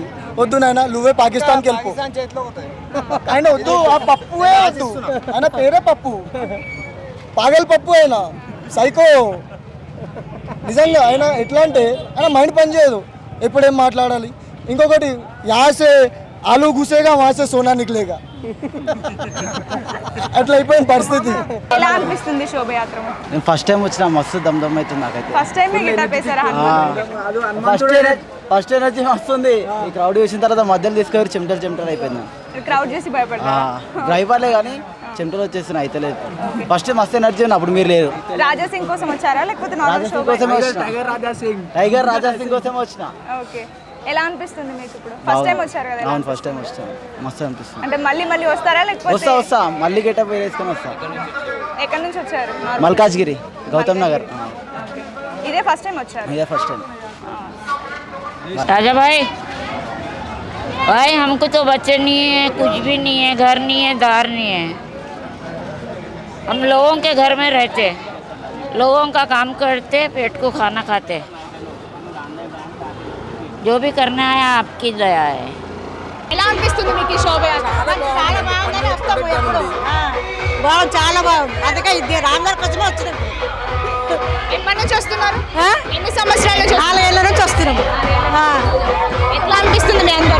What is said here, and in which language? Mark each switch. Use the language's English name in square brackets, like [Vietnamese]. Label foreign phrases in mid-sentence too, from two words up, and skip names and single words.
[Telugu] వద్దు నాయన, నువ్వే పాకిస్తాన్కి వెళ్ళిపో. ఆయన వద్దు, ఆ పప్పువే వద్దు, ఆయన పేరే పప్పు, పాగల్ పప్పు, ఆయన సైకో నిజంగా. ఆయన ఎట్లా అంటే ఆయన మైండ్ పని చేయదు, ఎప్పుడేం మాట్లాడాలి. [Hindi] ఇంకొకటి ऐसे आलू घुसेगा वहां से सोना निकलेगा [Telugu] అట్లా అయిపోయిన పరిస్థితి. ఎలా అనిపిస్తుంది శోభయాత్ర? నేను ఫస్ట్ టైం వచ్చిన మస్తు దమ్ అవుతుంది నాకైతే. ఫస్ట్ టైం గెటప్ వేసారా? ఫస్ట్ ఎనర్జీ వస్తుంది. ఈ క్రౌడ్ చూసిన తర్వాత మధ్యలో తీసుకొని చెమటలు అయిపోయింది. క్రౌడ్ చేసి భయపడ్డా? డ్రైవర్లే కానీ చెమటలు వచ్చేస్తున్నాయి అయితే లేదు. ఫస్ట్ మస్తు ఎనర్జీ ఉంది, అప్పుడు మీరు లేరు. రాజా సింగ్ కోసం వచ్చారా లేకపోతే రాజాసింగ్ కోసమే వచ్చిన. టైగర్ రాజాసింగ్ కోసమే వచ్చిన. ఓకే, ఎలా అనిపిస్తుంది మీకు ఇప్పుడు? ఫస్ట్ టైం వచ్చారు కదా? అవును, ఫస్ట్ టైం వచ్చాను. మస్తు అనిపిస్తుంది. అంటే మళ్ళీ వస్తారా లేకపోతే? వస్తా మళ్ళీ గెటప్ వేసుకొని వస్తా. ఎక్కడి నుంచి వచ్చారు? మల్కాజ్గిరి, గౌతమ్ నగర్. ఇదే ఫస్ట్ టైం వచ్చారు? ఇదే ఫస్ట్ టైం. [Hindi] राजा भाई हमको तो बच्चे नहीं है, कुछ भी नहीं है, घर नहीं है, दार नहीं है। हम लोगों के घर में रहते, लोगों का काम करते, पेट को खाना खाते। जो भी करना है आपकी दया है। [Telugu] ఎలా అనిపిస్తుంది మీకు ఈ శోభయాత్ర? చాలా బాగుందని వస్తాము ఎప్పుడు. బాగుంది, చాలా బాగుంది. అందుకే ఇది రామగారి కోసమే వచ్చినాం. ఎప్పటి నుంచి వస్తున్నారు? ఎన్ని సంవత్సరాల నుంచి? 4 ఏళ్ళ నుంచి వస్తున్నాము. ఎట్లా అనిపిస్తుంది మీ అందరు?